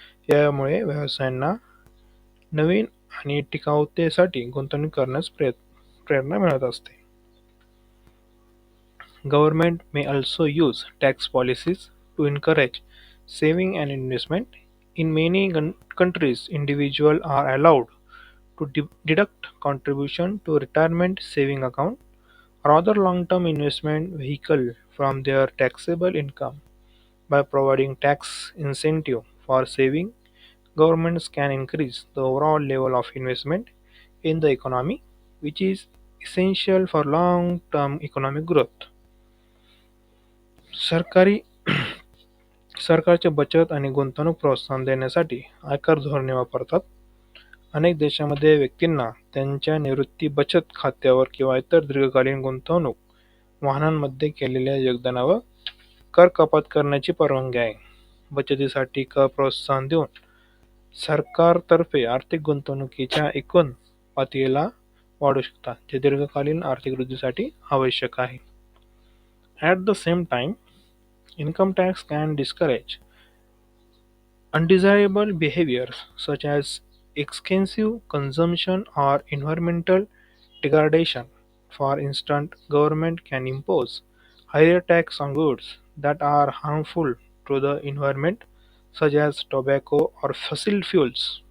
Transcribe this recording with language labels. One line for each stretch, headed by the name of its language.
Marathi: यामुळे व्यवसायांना नवीन आणि टिकाऊतेसाठी गुंतवणूक करण्यास प्रेरणा मिळत असते.
English: Government may also use tax policies to encourage saving and investment. In many countries, individuals are allowed to deduct contribution to retirement saving account or other long-term investment vehicle from their taxable income. By providing tax incentive for saving, governments can increase the overall level of investment in the economy, which is essential for long-term economic growth.
Marathi: सरकारी सरकारचे बचत आणि गुंतवणूक प्रोत्साहन देण्यासाठी आयकर धोरणे वापरतात. अनेक देशांमध्ये व्यक्तींना त्यांच्या निवृत्ती बचत खात्यावर किंवा इतर दीर्घकालीन गुंतवणूक वाहनांमध्ये केलेल्या योगदानावर कर कपात करण्याची परवानगी आहे. बचतीसाठी कर प्रोत्साहन देऊन सरकारतर्फे आर्थिक गुंतवणुकीच्या एकूण पातळीला वाढवू शकतात, जे दीर्घकालीन आर्थिक वृद्धीसाठी आवश्यक आहे.
English: At the same time, income tax can discourage undesirable behaviors such as excessive consumption or environmental degradation. For instance, government can impose higher tax on goods that are harmful to the environment, such as tobacco or fossil fuels.